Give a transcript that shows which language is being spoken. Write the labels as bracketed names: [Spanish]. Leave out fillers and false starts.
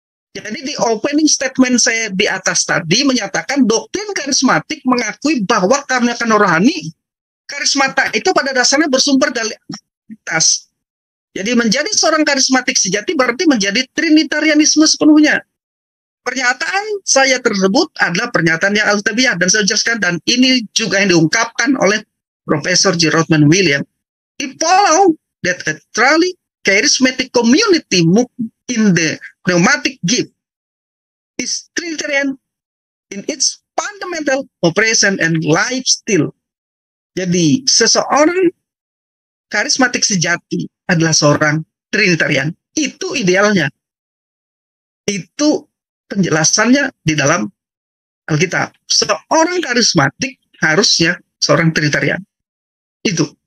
[Indonesian] Jadi di opening statement saya di atas tadi menyatakan doktrin karismatik mengakui bahwa karunia rohani, karismata itu pada dasarnya bersumber dari Trinitas. Jadi menjadi seorang karismatik sejati berarti menjadi trinitarianisme sepenuhnya. Pernyataan saya tersebut adalah pernyataan yang altabiah dan saya jelaskan, dan ini juga yang diungkapkan oleh Profesor G. Rothman Williams. [English] He followed that a truly charismatic community move in the pneumatic gift is Trinitarian in its fundamental operation and lifestyle. [Indonesian] Jadi seseorang karismatik sejati adalah seorang Trinitarian. Itu idealnya. Itu penjelasannya di dalam Alkitab. Seorang karismatik harusnya seorang Trinitarian. Itu.